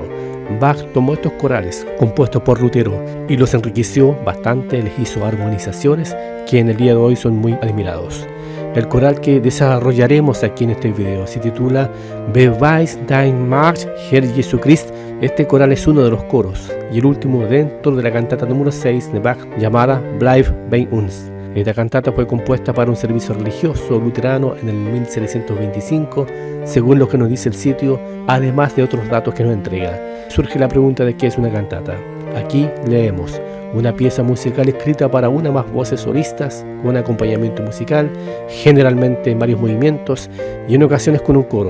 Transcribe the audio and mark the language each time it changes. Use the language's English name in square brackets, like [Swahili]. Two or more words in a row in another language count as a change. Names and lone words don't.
[Spanish] Bach tomó estos corales compuestos por Lutero y los enriqueció bastante, les hizo armonizaciones que en el día de hoy son muy admirados. El coral que desarrollaremos aquí en este video se titula Beweis deine Macht, Herr Jesu Christ. Este coral es uno de los coros y el último dentro de la cantata número 6 de Bach llamada Bleib bei uns. Esta cantata fue compuesta para un servicio religioso luterano en el 1725, según lo que nos dice el sitio, además de otros datos que nos entrega. Surge la pregunta de qué es una cantata. Aquí leemos: una pieza musical escrita para una o más voces solistas, con un acompañamiento musical, generalmente en varios movimientos y en ocasiones con un coro.